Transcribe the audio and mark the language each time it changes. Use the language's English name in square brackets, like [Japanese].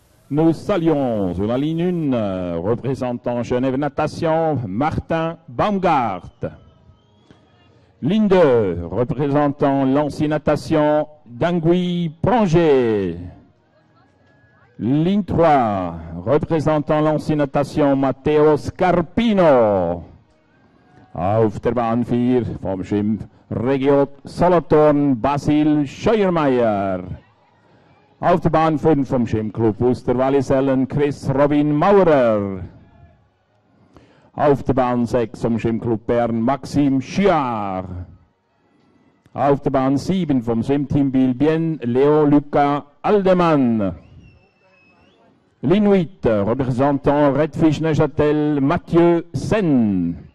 [French] Nous saluons sur la ligne 1, représentant Genève Natation, Martin Baumgart. Ligne 2, représentant Lancy Natation, Dangui Pranger. Ligne 3, représentant Lancy Natation, Matteo Scarpino. [German] Auf der Bahn 4 vom Schwimmregion Solothurn, Basil Scheuermeier. Auf der Bahn 5 vom Schwimmclub Wuster-Wallisellen, Chris Robin Maurer. Auf der Bahn 6 vom Schwimmclub Bern, Maxime Chiard. Auf der Bahn 7 vom Schwimmteam Bilbien, Leo Luca Aldemann. [French] Ligne 8, représentant Redfish Neuchâtel, Mathieu Sen.